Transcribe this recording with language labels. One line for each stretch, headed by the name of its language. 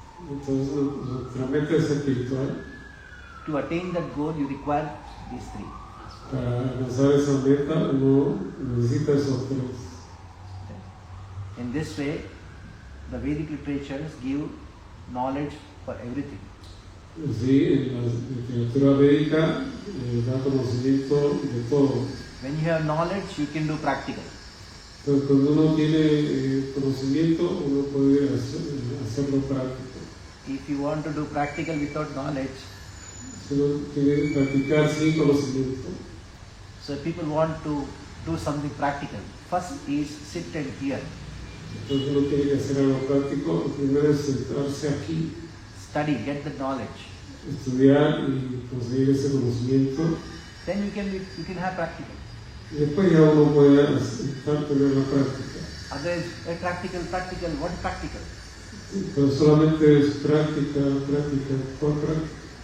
Spanish: Entonces nuestra meta es espiritual.
English: to attain that goal you require these three.
Spanish: Para alcanzar esa meta uno necesita esos tres.
English: In this way, the Vedic literatures give knowledge for everything.
Spanish: Sí, en la literatura védica da conocimiento de todo.
English: When you have knowledge, you can do practical.
Spanish: Entonces, cuando uno tiene conocimiento, uno puede hacerlo práctico.
English: If you want to do practical without knowledge,
Spanish: Si uno quiere practicar sin conocimiento,
English: so people want to do something practical. First is sit and hear.
Spanish: entonces uno tiene que hacer algo práctico. Lo primero es sentarse aquí,
English: Study, get the knowledge.
Spanish: estudiar y conseguir ese conocimiento.
English: Then you can have practical.
Spanish: Y después ya uno puede tener la práctica.
English: Otherwise, practical, what is practical?
Spanish: Pero solamente es práctica, por práctica.